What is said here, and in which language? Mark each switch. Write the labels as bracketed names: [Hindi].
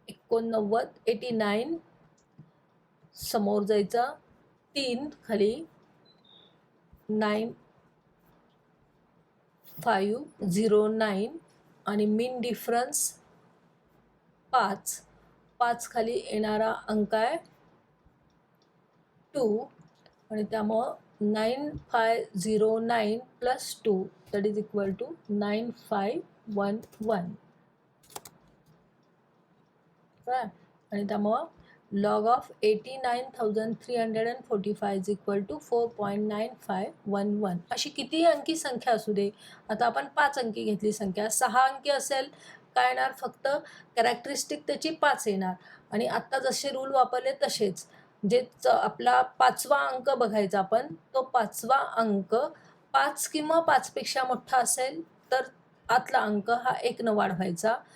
[Marathi] 89 89 समोर जायचा 3 खाली 9509 आणि मीन डिफरन्स 5. 5 खाली येणारा अंक आहे 2 आणि त्यामुळं 9509 plus 2 [English] that is equal to [Marathi] 9511. आणि त्यामुळं [English] log of 89,345 is equal to 4.9511. [Marathi] अशी कितीही अंकी संख्या असू दे, आता आपण 5 अंकी घेतली संख्या, 6 अंकी असेल काय येणार, फक्त कॅरेक्टरिस्टिक त्याची 5 येणार आणि आत्ता जसे रूल वापरले तसेच. जे आपला 5वा अंक बघायचा आपण, तो 5वा अंक 5 किंवा 5पेक्षा मोठा असेल तर आतला अंक हा 1 न वाढवायचा.